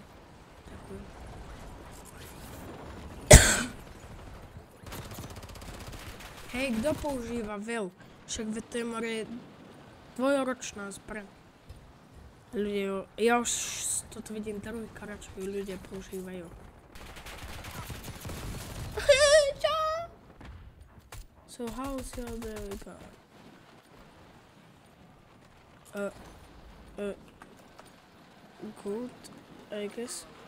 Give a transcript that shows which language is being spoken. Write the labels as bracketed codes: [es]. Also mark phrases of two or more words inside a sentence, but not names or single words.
[sk] Ďakujem. Hej, kto používa Vel? Však VTMR je dvojročná zbraň. Ľudia, ja už toto vidím druhýkrát, čo ľudia používajú. [en] So how's your day going? Good, I guess.